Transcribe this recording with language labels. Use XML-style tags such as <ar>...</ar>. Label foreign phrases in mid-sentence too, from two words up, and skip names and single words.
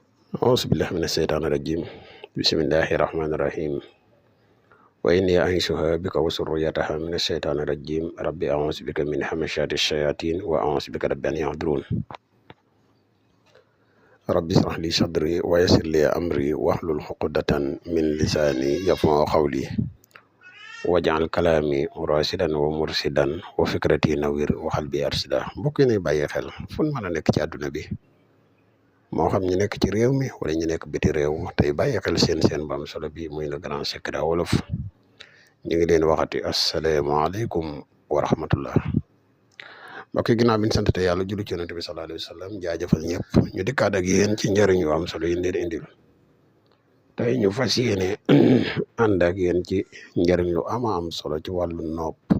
<ar>أعوذ بالله من الشيطان الرجيم بسم الله الرحمن الرحيم وإني أعيذها بك وذريتها من الشيطان الرجيم ربي أعوذ بك من همزات الشياطين وأعوذ بك رب أن يحضرون ربي اشرح لي صدري ويسر لي أمري واحلل عقدة من لساني يفقهوا قولي واجعل كلامي راشدا ومرشدا وفكرتي نوير وقلبي أرشدا</ar> <wo>mbokk yi bàyyi xel fu ñu mën a nekk ci àdduna bi moo xam ñu nekk ci réew mi wala ñu nekk biti réew tey bàyyi xel seen bu am solo bi muy</wo> <fr>le grand secret</fr> <wo>wolof ñu ngi leen waxati</wo> <ar>السلام عليكم ورحمة الله</ar> <wo>mbokk yi ginnaaw bi ñu sant te yàlla julli ci yonent bi</wo> <ar>صلى الله عليه وسلم</ar> <wo>jaajëfal ñëpp ñu dikkaat ak yéen ci njëriñ yu am solo yi leen indil tey ñu fas yéene ànd ak yéen ci njëriñ lu am solo ci wàllu nopp</wo>